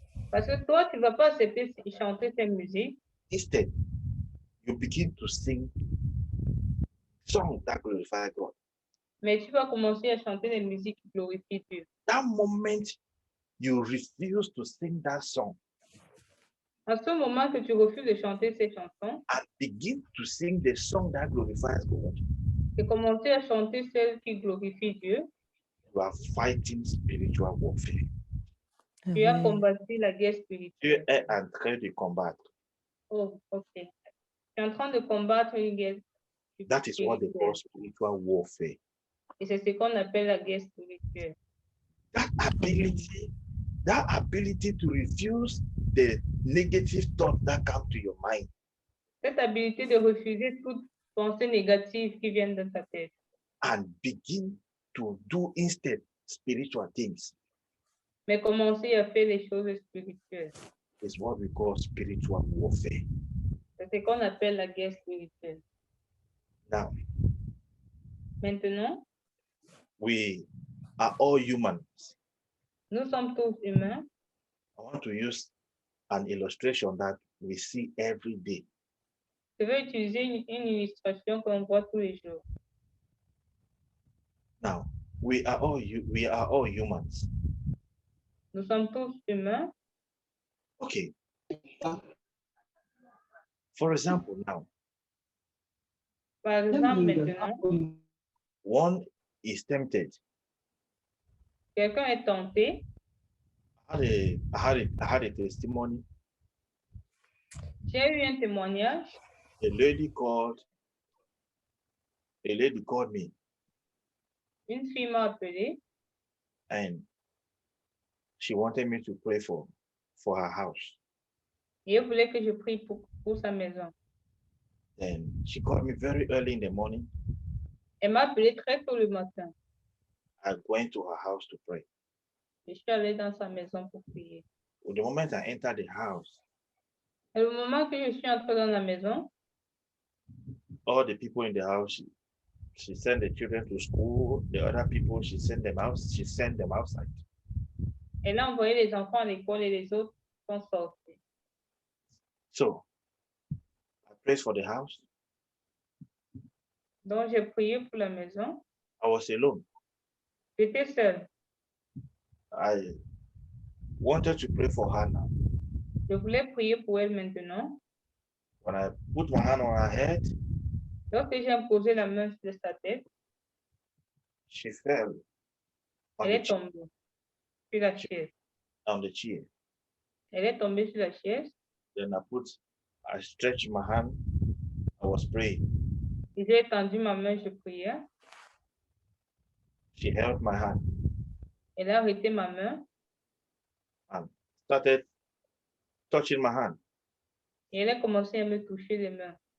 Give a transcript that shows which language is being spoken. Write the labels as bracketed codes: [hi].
[fr] Parce que toi, tu ne vas pas accepter de chanter cette musique. [en] Instead, you begin to sing songs that glorify God. [fr] Mais tu vas commencer à chanter des musiques qui glorifient Dieu. [en] That moment you refuse to sing that song [fr] À ce moment que tu refuses de chanter ces chansons [en] and begin to sing the song that glorifies God, [fr] et commencer à chanter celles qui glorifient Dieu, [en] you are fighting spiritual warfare. [fr] tu as [en] Amen. [fr] combattu la guerre Tu spirituelle. es en train de combattre. [en] Oh, ok. [fr] Tu es en train de combattre une guerre [en] That is what they call [fr] spirituelle. [en] spiritual warfare. [fr] Et c'est ce qu'on appelle la guerre spirituelle. [en] That ability to refuse the negative thought that come to your mind [fr] Cette habilité de refuser toute pensée négative qui vient de ta tête [en] and begin to do instead spiritual things [fr] mais commencer à faire les choses spirituelles. [en] is what we call spiritual warfare. [fr] C'est ce qu'on appelle la guerre spirituelle. [en] Now, [fr] Maintenant, [en] we are all humans. [fr] nous sommes tous humains. [en] I want to use an illustration that we see every day. [fr] Je vais utiliser une illustration qu'on voit tous les jours. [en] Now, we are all humans. [fr] Nous sommes tous humains. [en] Okay. For example, now, [fr] Par exemple, maintenant, [en] one is tempted. [fr] quelqu'un est tenté. [en] I had a testimony. [fr] J'ai eu un témoignage. [en] A lady called me [fr] Une fille m'a appelé [en] and she wanted me to pray for her house. [fr] et elle voulait que je prie pour sa maison. [en] And she called me very early in the morning. [fr] Elle m'a appelé très tôt le matin. [en] I went to her house to pray. [fr] Je suis allée dans sa maison pour prier. [en] The moment I entered the house, [fr] Et le moment que je suis entrée dans la maison, [en] all the people in the house, she sent the children to school. The other people, she sent them outside. [fr] elle a envoyé les enfants à l'école et les autres sont sortis. [en] So I prayed for the house. [fr] Donc, j'ai prié pour la maison. [en] I was alone. [fr] J'étais seule. [en] I wanted to pray for her now. [fr] Je voulais prier pour elle maintenant. [en] When I put my hand on her head, [fr] Lorsque j'ai imposé la main sur sa tête, [en] she fell [fr] elle est tombée sur la chaise. [en] on the chair. [fr] Elle est tombée sur la chaise [en] Then I stretched my hand. I was praying. [fr] et j'ai étendu ma main, je priais. [en] She held my hand [fr] Elle a arrêté ma main [en] and started touching my hand. [fr] et elle a commencé à me toucher les mains.